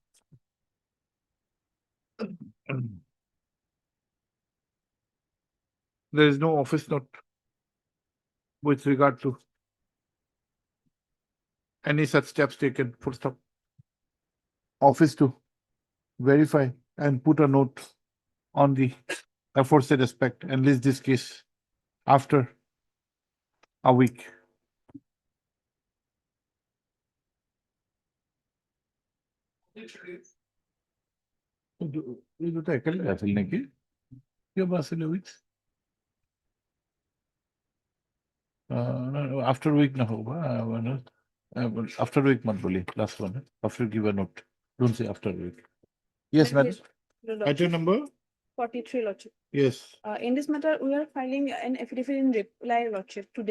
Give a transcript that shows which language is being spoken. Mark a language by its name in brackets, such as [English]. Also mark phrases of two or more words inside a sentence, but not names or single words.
[English] There is no office note with regard to any such steps taken. Full stop. Office to verify and put a note on the aforesaid aspect and list this case after a week. [Assamese] এই দুটো একেলগে আছিল নেকি? কিয় বা আছিলে উইথ? [English] After week [Hindi] na hoga, [English] after week [Hindi] mat boli, [English] last one. After give a note. Don't say after week. Yes, madam. Item number? 43, Lordship. Yes. In this matter, we are filing an affidavit in reply, Lordship, today.